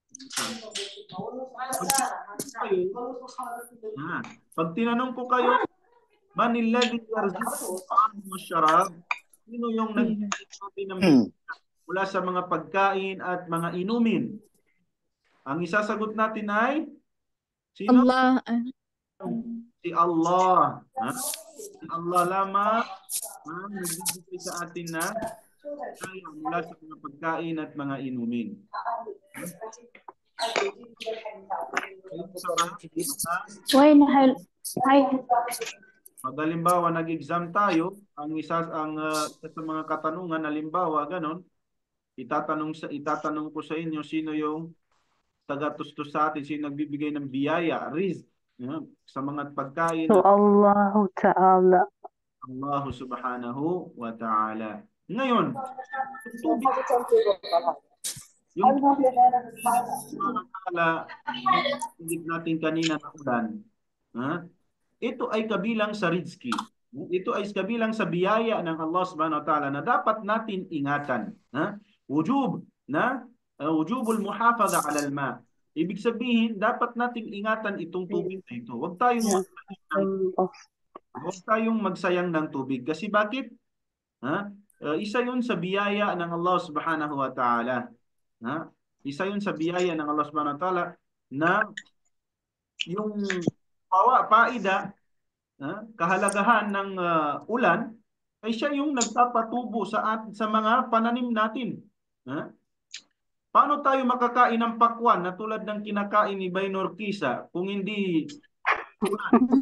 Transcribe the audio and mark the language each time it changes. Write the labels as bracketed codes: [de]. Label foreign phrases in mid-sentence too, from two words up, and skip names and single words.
[tl] Pag tinanong ko kayo, [ar] من الذي يرزق ويشرب, [tl] sino yung nagbibigay ng mula sa mga pagkain at mga inumin? Ang isasagot natin ay sino? Allah. Si Allah. Si Allah lamang ang nagbibigay sa atin na kaya mula sa mga pagkain at mga inumin. Why na hal? Ay, Pag halimbawa nag-exam tayo, ang isa sa mga katanungan halimbawa ganon, itatanong ko sa inyo sino yung taga-tustos sa atin, sino nagbibigay ng biyaya, rizq, sa mga pagkain So at [ar] الله تعالى. الله سبحانه وتعالى. [tl] Ngayon, yung tubig natin kanina na ulan, ito ay kabilang sa rizki. Ito ay kabilang sa biyaya ng [ar] الله سبحانه وتعالى [tl] na dapat natin ingatan. [ar] وجوب المحافظة على الماء. [tl] Ibig sabihin, dapat nating ingatan itong tubig na ito. Huwag tayong magsayang ng tubig. Kasi bakit? Isa yun sa biyaya ng [ar] الله سبحانه وتعالى. [tl] Isa yun sa biyaya ng [ar] الله سبحانه وتعالى [tl] na yung paida, kahalagahan ng ulan ay siya yung nagpapatubo sa mga pananim natin. Paano tayo makakain ng pakwan na tulad ng kinakain ni Baynor Kisa kung hindi ulan?